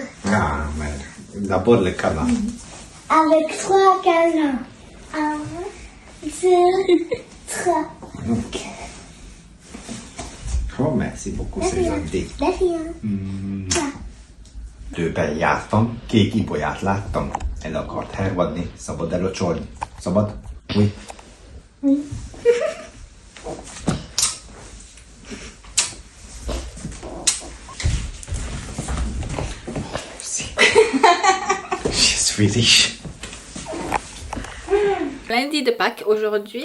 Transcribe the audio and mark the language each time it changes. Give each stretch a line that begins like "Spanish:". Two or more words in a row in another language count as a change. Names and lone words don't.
French: Ah, mais d'abord le câlin. Avec 3 câlins. 1, 2, 3. Ok. Oh, merci beaucoup, c'est gentil. De rien.
Hungarian: Tőben jártam, kék ibolyát láttam. El akart hervadni, szabad elocsolni. Szabad?
French: Oui. Merci. Je suis riche. lundi de Pâques aujourd'hui.